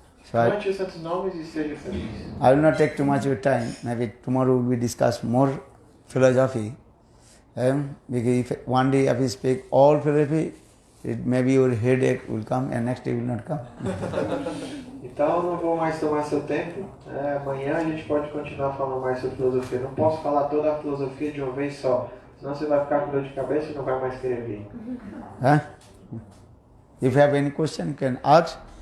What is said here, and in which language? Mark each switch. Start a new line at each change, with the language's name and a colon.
Portuguese: Cante os santos nomes e seja feliz.
English: I will not take too much of your time. Maybe tomorrow we will discuss more philosophy. Because if one day if you speak all philosophy, maybe your headache will come and next day will not come.
Portuguese: Então eu não vou mais tomar seu tempo. Amanhã a gente pode continuar falando mais sobre filosofia. Não posso falar toda a filosofia de uma vez só. Senão você vai ficar com dor de cabeça e não vai mais querer vir. Huh?
English: If you have any question, you can ask.